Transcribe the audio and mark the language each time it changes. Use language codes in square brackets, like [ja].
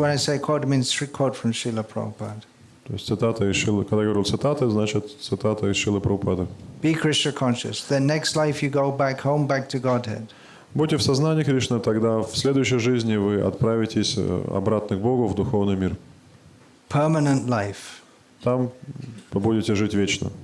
[en] When I say quote, I mean quote from Srila Prabhupada. [ru] То есть цитата из Шрилы, когда я говорю цитаты, значит цитата из Шрилы Прабхупады. [en] Be Krishna conscious. The next life you go back home, back to Godhead. [ru] Будьте в сознании Кришны, тогда в следующей жизни вы отправитесь обратно к Богу в духовный мир. [en] Permanent life. [ru] Там вы будете жить вечно.